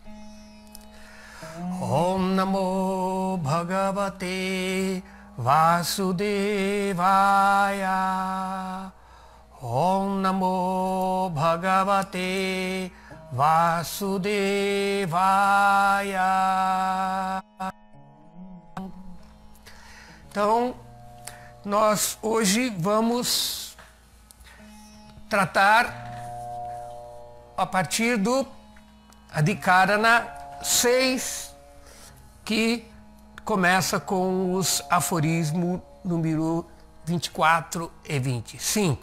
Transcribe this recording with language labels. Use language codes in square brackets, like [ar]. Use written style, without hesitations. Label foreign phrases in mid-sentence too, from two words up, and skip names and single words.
[sa] Om Namo Bhagavate Vasudevaya. Om Namo Bhagavate Vasudevaya. [pt] Então, nós hoje vamos tratar a partir do Adhikarana 6, que começa com os aforismos número 24 e 25.